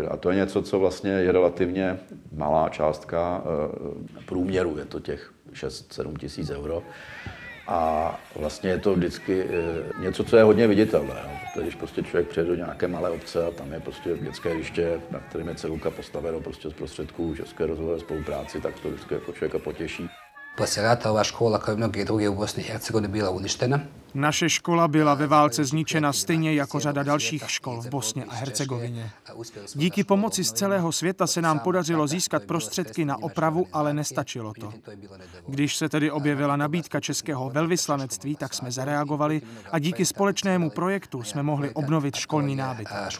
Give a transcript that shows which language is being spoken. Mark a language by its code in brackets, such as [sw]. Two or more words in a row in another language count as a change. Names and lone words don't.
[cs] A to je něco, co vlastně je relativně malá částka průměru, je to těch 6-7 tisíc euro. A vlastně je to vždycky něco, co je hodně viditelné. Protože když prostě člověk přijde do nějaké malé obce a tam je prostě dětské hřiště, na kterém je cedulka postaveno prostě z prostředků České rozvojové spolupráci, tak to vždycky jako člověka potěší. [bs] Poslije rata ova škola, kao i mnoge druge u Bosni i Hercegovini, byla uništena. [cs] Naše škola byla ve válce zničena stejně jako řada dalších škol v Bosně a Hercegovině. Díky pomoci z celého světa se nám podařilo získat prostředky na opravu, ale nestačilo to. Když se tedy objevila nabídka českého velvyslanectví, tak jsme zareagovali a díky společnému projektu jsme mohli obnovit školní nábytek.